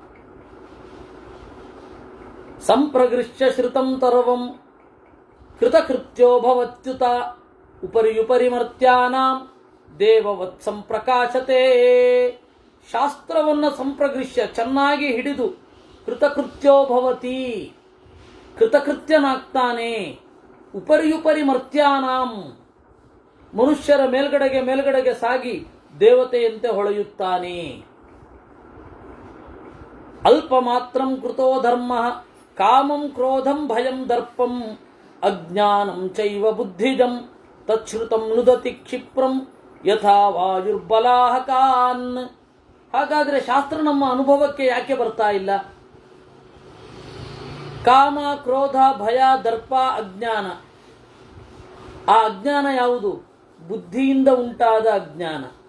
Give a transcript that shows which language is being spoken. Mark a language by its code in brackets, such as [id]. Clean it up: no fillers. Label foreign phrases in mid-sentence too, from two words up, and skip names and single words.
[sa] ಸಂಪ್ರಗೃಶ್ಯ ಶ್ರುತಂ ತರ್ವಂ ಕೃತಕೃತ್ಯೋ ಭವತ್ಯುತ ಉಪರಿ ಮರ್ತ್ಯಾನಾಂ ದೇವವತ್ ಸಂಪ್ರಕಾಶತೆ. [kn] ಶಾಸ್ತ್ರವನ್ನು ಸಂಪ್ರಗೃಶ್ಯ ಚೆನ್ನಾಗಿ ಹಿಡಿದು [sa] ಕೃತಕೃತ್ಯೋ ಭವತಿ, [kn] ಕೃತಕೃತ್ಯನಾಗ್ತಾನೆ. [sa] ಉಪರಿ ಮರ್ತ್ಯಾನಾಂ, [kn] ಮನುಷ್ಯರ ಮೇಲ್ಗಡೆಗೆ ಸಾಗಿ ದೇವತೆಯಂತೆ ಹೊಳೆಯುತ್ತಾನೆ. [sa] ಅಲ್ಪ ಮಾತ್ರಂ ಕೃತೋ ಧರ್ಮ ಕಾಮಂ ಕ್ರೋಧಂ ಭಯಂ ದರ್ಪಂ ಅಜ್ಞಾನಂ ಚೈವ ಬುದ್ಧಿಜಂ ತಚ್ಛ್ರುತಂ ನುದತಿ ಕ್ಷಿಪ್ರಂ ಯಥಾ ವಾಯುರ್ಬಲಾಹಕಾನ್. [kn] ಹಾಗಾದರೆ ಶಾಸ್ತ್ರ ನಮ್ಮ ಅನುಭವಕ್ಕೆ ಯಾಕೆ ಬರ್ತಾ ಇಲ್ಲ? ಕಾಮ, ಕ್ರೋಧ, ಭಯ, ದರ್ಪ, ಅಜ್ಞಾನ. ಆ ಅಜ್ಞಾನ ಯಾವುದು? ಬುದ್ಧಿಯಿಂದ ಉಂಟಾದ ಅಜ್ಞಾನ.